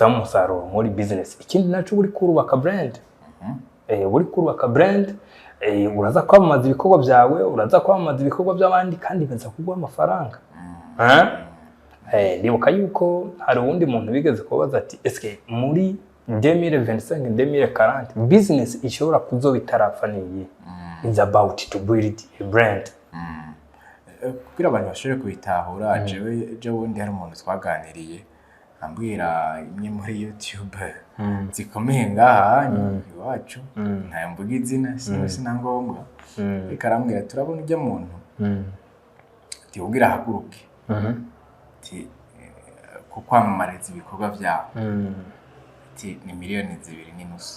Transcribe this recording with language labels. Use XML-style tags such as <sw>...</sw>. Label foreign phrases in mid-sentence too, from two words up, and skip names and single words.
<rn>umusaruro muri business ikindi naco uri kurubaka brand uri kurubaka brand uraza kwamamaza ibikorwa byawe uraza kwamamaza ibikorwa by'abandi kandi biza kugwa amafaranga ndibuka yuko hari uwundi muntu bigeze kubaza ati eske muri 2025 2040 business ishobora kuzoba itarafaniye</rn> <en>is about to build a brand</en> <rn>kugira abantu bashobore kubitahura je wundi hari umuntu twaganiriye ambwira imwe muri YouTube zikomeye ngaha iwacu nta mvuga izina sina ngombwa ikarambwira turabona ujya muntu ati ubwira haguruke kukwamamariza ibikorwa byawe ati ni miliyoni 2.5</rn>